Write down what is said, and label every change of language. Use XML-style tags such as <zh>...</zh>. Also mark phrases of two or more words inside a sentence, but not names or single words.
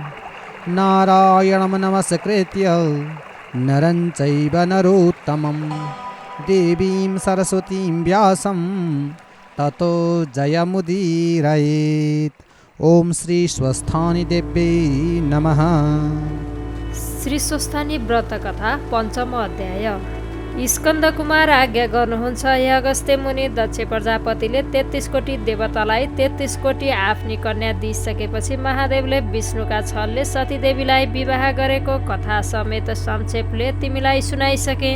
<sa>नारायणं नमस्कृत्य नरं चैव नरोत्तमं देवीं सरस्वतीं व्यासं ततो जयमुदीरयेत्। ओम श्री स्वस्थानी देव्यै नमः।</sa> <ne>श्री स्वस्थानी व्रत कथा पञ्चम अध्याय। स्कन्द कुमार आज्ञा गर्नुहुन्छ, हे अगस्त्य मुनि, दक्ष प्रजापतिले 33 कोटी देवतालाई 33 कोटी आफ्नी कन्या दिइसकेपछि महादेवले विष्णुका छलले सतीदेवीलाई विवाह गरेको कथा समेत संक्षेपले तिमीलाई सुनाइसके।</ne>